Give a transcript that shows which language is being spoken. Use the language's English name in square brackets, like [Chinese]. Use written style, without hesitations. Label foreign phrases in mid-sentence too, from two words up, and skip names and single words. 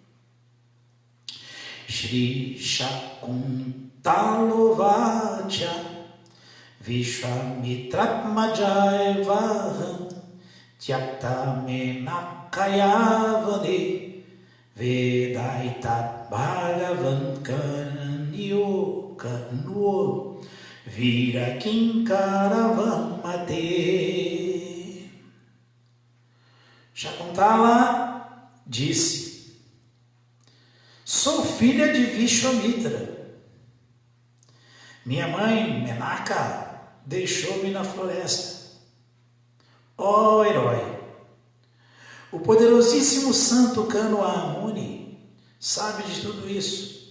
[Sanskrit] Shri Shakuntalovacha, Vishwamitratmajayavaham, Tyakta Menakayavane, Vedaitat Bhagavan Kanyo Kanuo Vira Kinkaravam Mate. [Portuguese] Shakuntala disse: sou filha de Vishwamitra. Minha mãe, Menaka, deixou-me na floresta. Ó herói! O poderosíssimo santo Kanwamuni sabe de tudo isso.